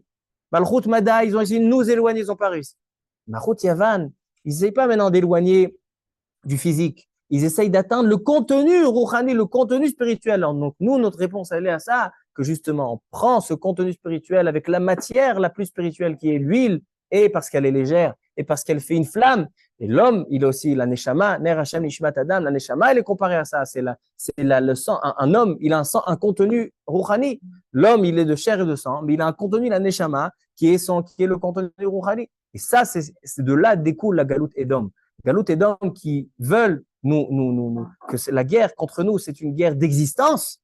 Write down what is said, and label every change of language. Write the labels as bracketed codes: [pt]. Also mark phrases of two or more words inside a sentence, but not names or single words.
[he] מלכות מדי, [fr] ils ont essayé de nous éloigner, ils n'ont pas réussi. [he] מלכות יוון, [fr] ils n'essayent pas maintenant d'éloigner du physique. Ils essayent d'atteindre le contenu rouhani, le contenu spirituel. Donc nous, notre réponse, elle est à ça, que justement, on prend ce contenu spirituel avec la matière la plus spirituelle qui est l'huile, et parce qu'elle est légère, et parce qu'elle fait une flamme. Et l'homme, il a aussi la neshama, [he] נר ה' נשמת אדם, [fr] la neshama, elle est comparée à ça. C'est le sang. Un homme, il a un contenu rouhani. L'homme, il est de chair et de sang, mais il a un contenu, la neshama, qui est le contenu rouhani. Et ça, c'est de là découle la [he] גלות אדום. גלות אדום [fr] qui veulent que la guerre contre nous, c'est une guerre d'existence.